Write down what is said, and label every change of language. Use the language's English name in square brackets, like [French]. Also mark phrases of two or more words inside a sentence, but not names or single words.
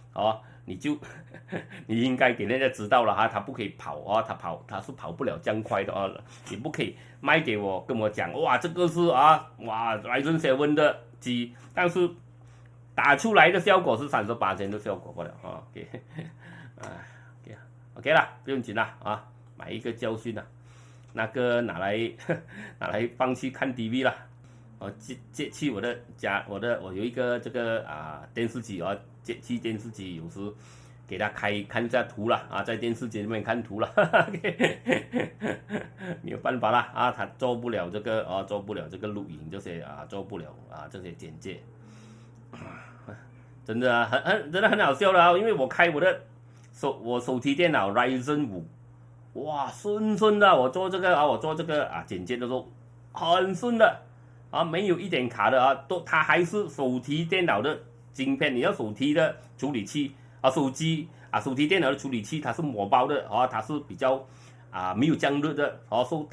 [Chinese] 你應該給人家知道了哈，他不可以跑他是跑不了這樣快的你不可以賣給我，跟我講哇這個是Ryzen 7的機，但是打出來的效果是38%的效果不了 OK 了，不用緊了啊，買一個教訓了，那個拿來放去看 TV 了，接去我的家，我有一個這個電視機接去電視機，有時給他看一下圖了在電視機裡面看圖了沒有辦法啦他做不了這個錄影這些做不了這些剪接真的真的很好笑了因為我開我手提電腦 Ryzen 5，哇順的，我做這個剪接的時候很順的沒有一點卡的它還是手提電腦的晶片，你要手提的處理器手機手提電腦的處理器它是膜包的它是比較沒有降熱的所以